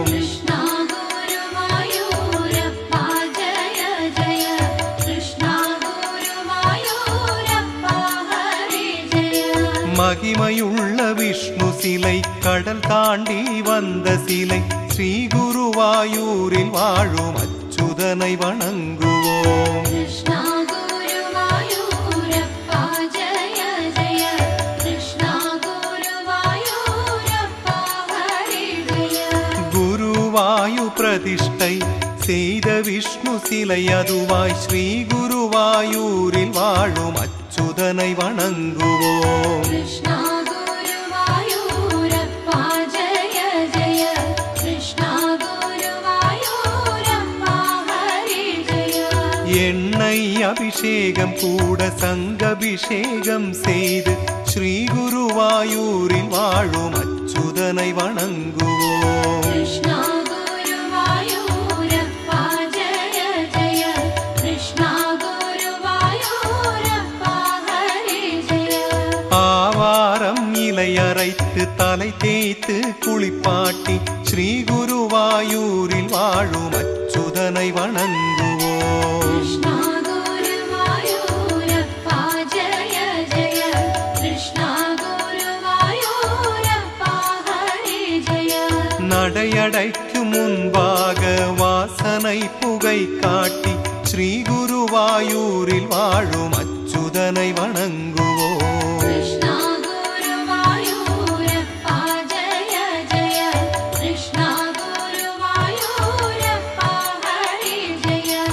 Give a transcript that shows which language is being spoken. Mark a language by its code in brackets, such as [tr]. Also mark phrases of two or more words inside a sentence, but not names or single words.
[ml] കൃഷ്ണ ഗുരുവായൂരപ്പ ജയ ജയ കൃഷ്ണ ഗുരുവായൂരപ്പ ഹരി ജയ. [ta] மகிமையுள்ள விஷ்ணு சிலை கடல் தாண்டி வந்த சிலை ஸ்ரீ குருவாயூரில் வாழும் அச்சுதனை வணங்குவோம். [ml] കൃഷ്ണ ഗുരുവായൂരപ്പ ജയ ജയ കൃഷ്ണ ഗുരുവായൂരപ്പ ഹരി ജയ. [ta] குருவாயு பிரதிஷ்டை செய்த விஷ்ணு சிலை அதுவாய் ஸ்ரீ குருவாயூரில் வாழும் அச்சுதனை வணங்குவோம். [ml] കൃഷ്ണ ഗുരുവായൂരപ്പ ജയ ജയ കൃഷ്ണ ഗുരുവായൂരപ്പ ഹരി ജയ. [ta] எண்ணெய் அபிஷேகம் கூட சங்கபிஷேகம் செய்து ஸ்ரீ குருவாயூரில் வாழும் அச்சுதனை வணங்குவோம். [ml] കൃഷ്ണ ഗുരുവായൂരപ്പ ജയ ജയ കൃഷ്ണ ഗുരുവായൂരപ്പ ഹരി ജയ. [ta] ஆவாரம் இலை அரைத்து தலை தேய்த்து குளிப்பாட்டி ஸ்ரீ குருவாயூரில் வாழும் அச்சுதனை வணங்குவோம். [ml] കൃഷ്ണ ഗുരുവായൂരപ്പ ജയ ജയ കൃഷ്ണ ഗുരുവായൂരപ്പ ഹരി ജയ. [ta] நடையடைக்கும் முன்பாக வாசனை புகை காட்டி ஸ்ரீ குருவாயூரில் வாழும் அச்சுதனை வணங்குவோம். [ml] കൃഷ്ണ ഗുരുവായൂരപ്പ ജയ ജയ കൃഷ്ണ ഗുരുവായൂരപ്പ ഹരി ജയ.